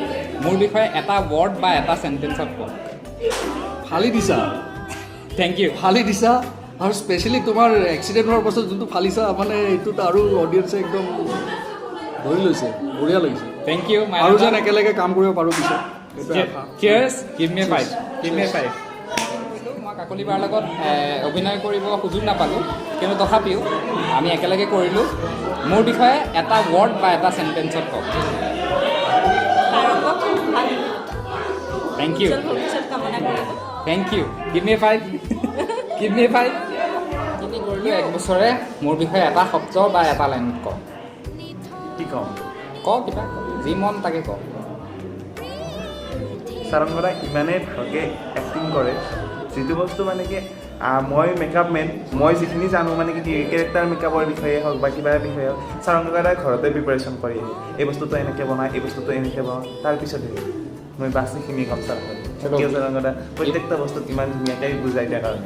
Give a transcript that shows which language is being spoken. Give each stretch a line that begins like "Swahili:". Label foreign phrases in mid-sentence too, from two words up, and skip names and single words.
Assamese: মোৰ বিষয়ে এটা ৱৰ্ড বা এটা চেণ্টেঞ্চত কওক। ফালি দিছা,
English: Thank you.
Assamese: ফালি দিছা, আৰু স্পেচিয়েলি তোমাৰ এক্সিডেণ্ট হোৱাৰ পাছত যোনটো ফালিছা, মানে এইটোত আৰু অডিয়েঞ্চে একদম ধৰি লৈছে, বঢ়িয়া লাগিছে।
English: Thank you.
Assamese: আৰু যেন একেলগে কাম কৰিব পাৰোঁ পিছত। চিয়েৰ্ছ,
English: Give me 5. Give me 5.
Assamese: মই কাকলি বাৰ লগত অভিনয় কৰিব সুযোগ নাপালোঁ, কিন্তু তথাপিও আমি একেলগে কৰিলোঁ। মোৰ বিষয়ে এটা ৱৰ্ড বা এটা চেণ্টেঞ্চত কওক।
English: Thank you,
Assamese: ভৱিষ্যত কামনা কৰিলোঁ।
English: Thank you, give me 5. Give me 5.
Assamese: কৰিলোঁ 1 বছৰে মোৰ বিষয়ে এটা শব্দ বা এটা লাইন ক কি ক'ম কিবা যি মন তাকে ক সাৰংগদা ইমানেই ভালকৈ এক্টিং কৰে যিটো বস্তু মানে কি মই
English: makeup man
Assamese: মই যিখিনি জানো মানে কি কেৰেক্টাৰ মেকআপৰ বিষয়ে হওক বা কিবা বিষয়ে হওক সাৰংগদাই ঘৰতে প্ৰিপাৰেশ্যন কৰি আহে এই বস্তুটো এনেকৈ বনায় এই বস্তুটো এনেকৈ বনাওঁ তাৰপিছতহে মই বাছ এইখিনি ক'ম সাৰংগদা প্ৰত্যেকটা বস্তুত ইমান ধুনীয়াকৈ বুজাই দিয়াৰ কাৰণে